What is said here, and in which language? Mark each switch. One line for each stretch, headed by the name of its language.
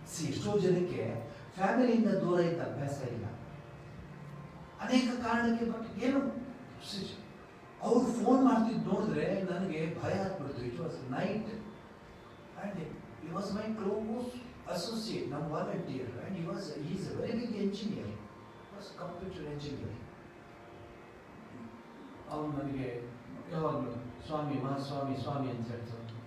Kannada: ಎಷ್ಟೋ ಜನಕ್ಕೆ ಫ್ಯಾಮಿಲಿಯಿಂದ ದೂರ ಇದ್ದ ಅಭ್ಯಾಸ ಇಲ್ಲ, ಅನೇಕ ಕಾರಣಕ್ಕೆ. ಬಟ್ ಏನು ಅವ್ರು ಫೋನ್ ಮಾಡ್ತಿದ್ದು ನೋಡಿದ್ರೆ ನನಗೆ ಭಯ ಆಗ್ಬಿಡ್ತು.
English: it was night and he was my close associate,
Kannada: ನಮ್ಮ volunteer,
English: And he is a very big engineer, was computer engineer.
Kannada: ಅವನು ನನಗೆ ಯಾವಾಗಲೂ ಸ್ವಾಮಿ ಮಹಾಸ್ವಾಮಿ ಸ್ವಾಮಿ ಅಂತ ಹೇಳ್ತಾರೆ.